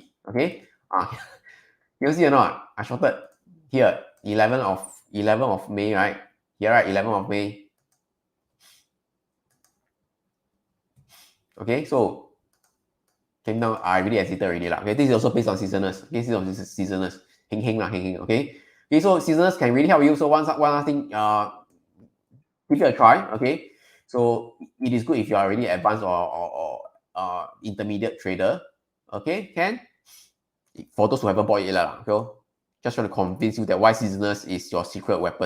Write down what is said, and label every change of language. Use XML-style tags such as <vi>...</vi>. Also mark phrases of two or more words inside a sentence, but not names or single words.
<en>Okay. You see or not? I shorted here 11th of May, right? Here, right? 11th of May. Okay, so came down, I really exited already lah. Okay, this is also based on seasonals. Okay, this is on seasonals.</en> <nan>Heng heng lah, heng heng.</nan> <en>Okay. Okay, so seasonals can really help you. So one last thing, give it a try. Okay, so it is good if you are already advanced or intermediate trader. Okay, can for those who haven't bought it lah. Okay, just trying to convince you that why seasonals is your secret weapon.</en>